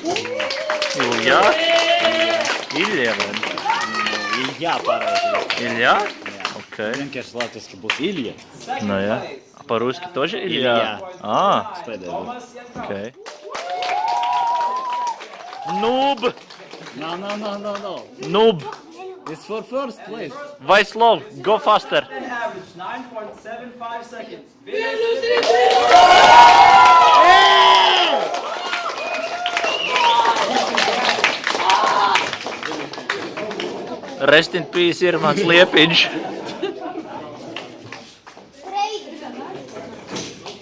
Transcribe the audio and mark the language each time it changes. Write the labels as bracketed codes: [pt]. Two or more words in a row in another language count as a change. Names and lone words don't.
[en] Ilya? Ilya, man. [lv] Ilja pareizi. [en] Ilya? Okay. [lv] Vienkārši latviski būs Ilja. [ru] Ну я. А по-русски тоже Илья? А, окей. [en] Noob! No. Noob! It's for 1st place. Vaislov, go faster! An average 9.75 seconds. Rest in peace, Irmans Liepiņš.